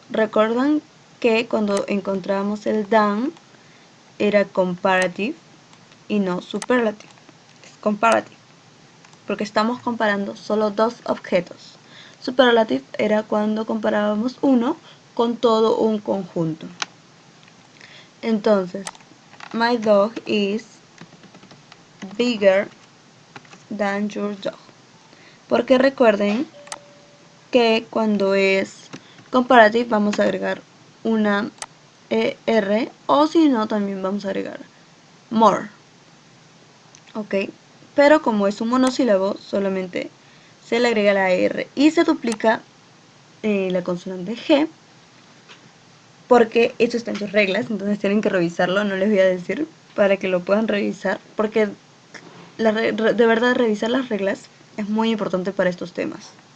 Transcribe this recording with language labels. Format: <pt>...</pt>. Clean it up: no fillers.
<es>Recuerdan que cuando encontramos el than era comparative y no superlative. Es comparative, porque estamos comparando solo dos objetos. Superlative era cuando comparábamos uno con todo un conjunto.</es> <en>Entonces, my dog is bigger than your dog.</en> <es>Porque recuerden que cuando es comparative vamos a agregar una ER, o si no también vamos a agregar more. Ok, pero como es un monosílabo solamente se le agrega la R y se duplica la consonante G, porque eso está en sus reglas, entonces tienen que revisarlo, no les voy a decir para que lo puedan revisar, porque de verdad revisar las reglas es muy importante para estos temas.</es>